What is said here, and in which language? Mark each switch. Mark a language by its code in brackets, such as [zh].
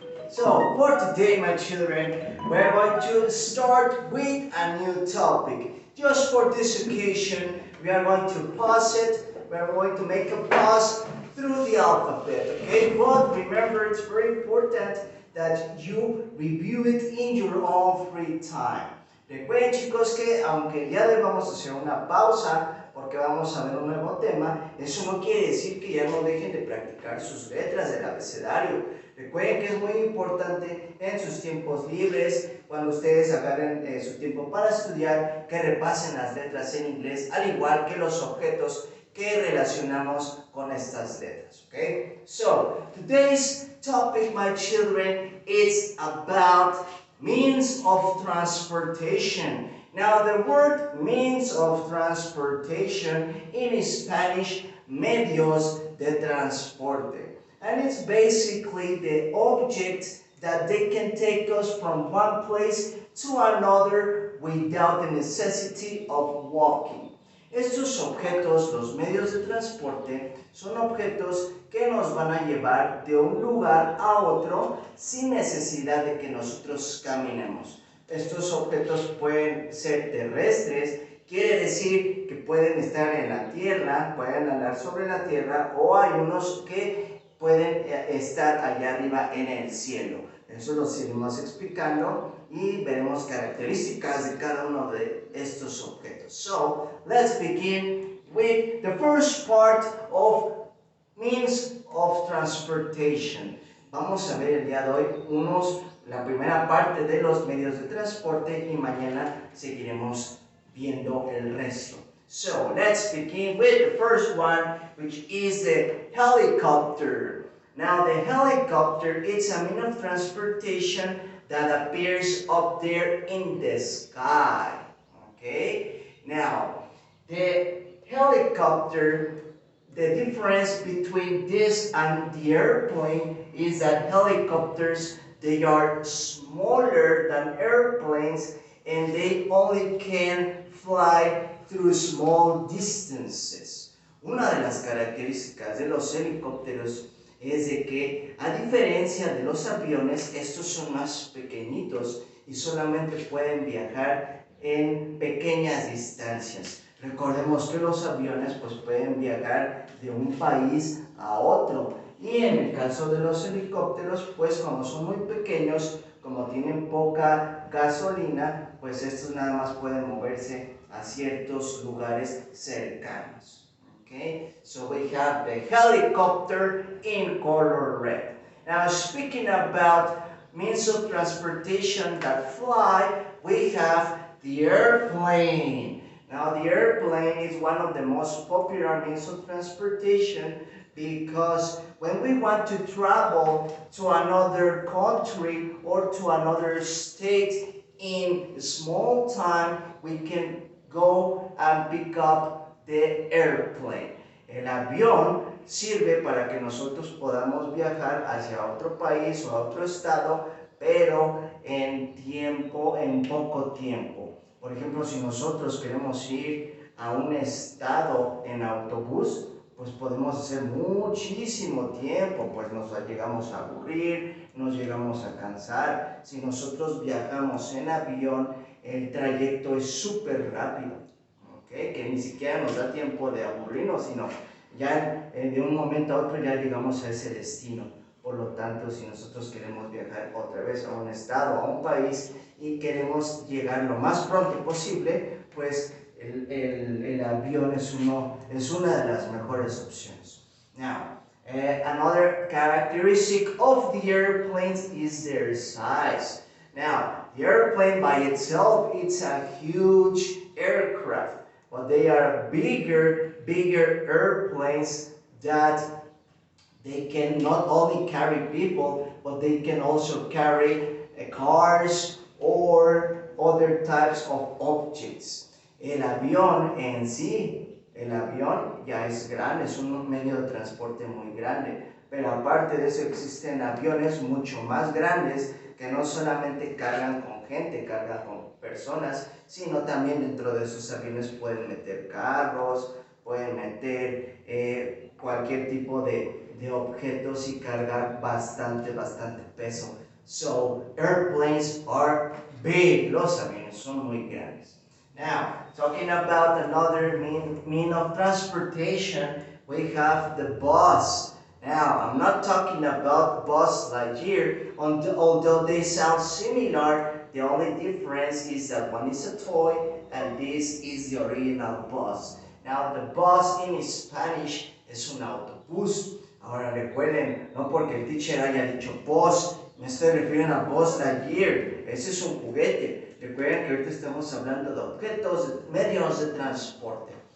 [en] So, for today, my children, we're going to start with a new topic. Just for this occasion, we are going to pause it. We are going to make a pause through the alphabet, okay? But remember, it's very important that you review it in your own free time. [es] Recuerden, chicos, que aunque ya les vamos a hacer una pausa porque vamos a ver un nuevo tema, eso no quiere decir que ya no dejen de practicar sus letras del abecedario. Recuerden que es muy importante en sus tiempos libres, cuando ustedes agarren su tiempo para estudiar, que repasen las letras en inglés, al igual que los objetos que relacionamos con estas letras. [en] Okay? So, today's topic, my children, is about means of transportation. Now, the word means of transportation in Spanish, [es] medios de transporte. [en] And it's basically the object that they can take us from one place to another without the necessity of walking. [es] Estos objetos, los medios de transporte, son objetos que nos van a llevar de un lugar a otro sin necesidad de que nosotros caminemos. Estos objetos pueden ser terrestres, quiere decir que pueden estar en la tierra, pueden andar sobre la tierra, o hay unos que pueden estar allá arriba en el cielo. Eso lo seguimos explicando y veremos características de cada uno de estos objetos. [en] So, let's begin with the first part of means of transportation. [es] Vamos a ver el día de hoy la primera parte de los medios de transporte y mañana seguiremos viendo el resto. [en] So, let's begin with the first one, which is the helicopter. Now, the helicopter is a means of transportation that appears up there in the sky. Okay? Now, the helicopter, the difference between this and the airplane is that helicopters, they are smaller than airplanes and they only can fly through small distances. [es] Una de las características de los helicópteros es de que, a diferencia de los aviones, estos son más pequeñitos y solamente pueden viajar en pequeñas distancias. Recordemos que los aviones pues pueden viajar de un país a otro, y en el caso de los helicópteros, pues como son muy pequeños, como tienen poca gasolina, pues estos nada más pueden moverse a ciertos lugares cercanos. [en] Okay, so we have the helicopter in color red. Now, speaking about means of transportation that fly, we have the airplane. Now, the airplane is one of the most popular means of transportation because when we want to travel to another country or to another state in a small time, we can go and pick up the airplane. [es] El avión sirve para que nosotros podamos viajar hacia otro país o a otro estado, pero en poco tiempo. Por ejemplo, si nosotros queremos ir a un estado en autobús, pues podemos hacer muchísimo tiempo, pues nos llegamos a aburrir, nos llegamos a cansar. Si nosotros viajamos en avión, el trayecto es súper rápido. Okay, que ni siquiera nos da tiempo de aburrirnos, sino ya de un momento a otro ya llegamos a ese destino. Por lo tanto, si nosotros queremos viajar otra vez a un estado, a un país, y queremos llegar lo más pronto posible, pues el avión es una de las mejores opciones. [en] Now, another characteristic of the airplanes is their size. Now, the airplane by itself, it's a huge aircraft. But they are bigger airplanes that they can not only carry people, but they can also carry cars or other types of objects. [es] El avión en sí, el avión ya es grande, es un medio de transporte muy grande, pero aparte de eso existen aviones mucho más grandes que no solamente cargan con gente, cargan con personas, sino también dentro de sus aviones pueden meter carros, pueden meter cualquier tipo de objetos y cargar bastante peso. [en] So, airplanes are big. [es] Los aviones son muy grandes. [en] Now, talking about another mean of transportation, we have the bus. Now, I'm not talking about Buzz Lightyear, although they sound similar. The only difference is that one is a toy and this is the original bus. Now, the bus in Spanish [es] es un autobús. Ahora recuerden, no porque el teacher haya dicho bus, me estoy refiriendo a Buzz Lightyear. Ese es un juguete. Recuerden que ahorita estamos hablando de objetos, medios de transporte.